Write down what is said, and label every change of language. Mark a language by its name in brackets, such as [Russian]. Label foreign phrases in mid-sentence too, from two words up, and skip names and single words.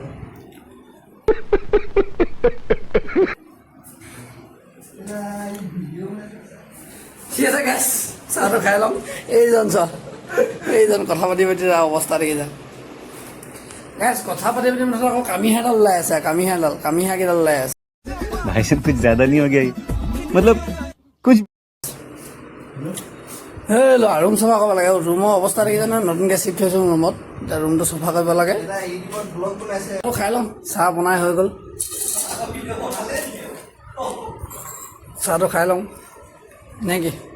[Assamese] ঠিক আছে গাইছ, চাহটো খাই ল'ম। এইজন কথা পাতি অৱস্থা দেখিছা গাইছ। কথা পাতি মুঠতে আকৌ কামিহাঁডাল ওলাই আছে। কামিহাঁ কেইডাল ওলাই আছে। [Hindi] भाई साहब कुछ ज्यादा नहीं हो गया ये? मतलब कुछ [Assamese] এই ল'ৰা ৰুম চফা কৰিব লাগে। ৰুমৰ অৱস্থা দেখিছে নহয়, নতুনকৈ শ্বিফ্ট হৈছোঁ ৰুমত, এতিয়া ৰুমটো চফা কৰিব লাগে। খাই ল'ম, চাহ বনাই হৈ গ'ল। চাহটো খাই লওঁ নে কি?